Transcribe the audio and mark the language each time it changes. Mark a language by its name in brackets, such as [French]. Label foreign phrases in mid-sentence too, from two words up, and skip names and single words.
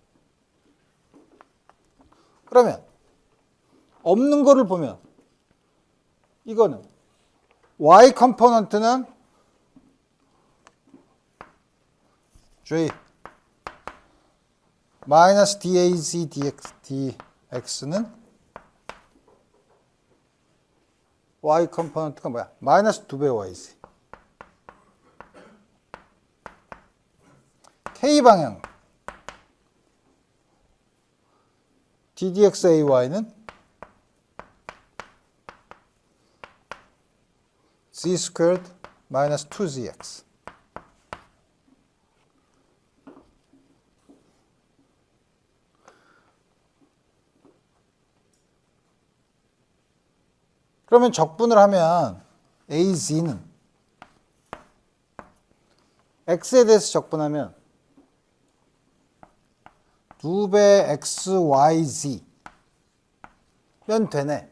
[Korean] 그러면 없는 거를 보면 이거는 y 컴포넌트는 j 마이너스 daz dx는 y 컴포넌트가 뭐야? 마이너스 2배 y지. k 방향 ddx-ay는 [English] z squared minus 2zx. [Korean] 그러면 적분을 하면 az는 x에 대해서 적분하면 2배 xyz 면 되네.